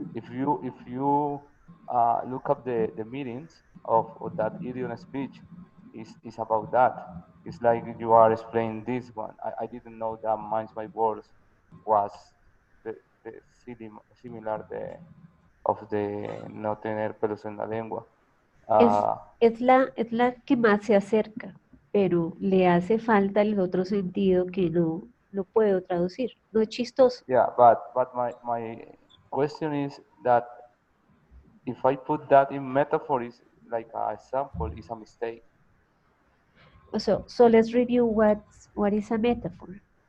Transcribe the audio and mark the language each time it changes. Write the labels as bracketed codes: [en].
[en] If you look up the meanings of that idiom speech, is about that. It's like you are explaining this one. I didn't know that minds my words was the similar of the [es] no tener pelos en la lengua. es, Uh, es la que más se acerca, pero le hace falta el otro sentido que no lo puedo traducir. No es chistoso. [en] yeah, but my question is that if I put that in metaphor is like a example is a mistake. So let's review what is a metaphor.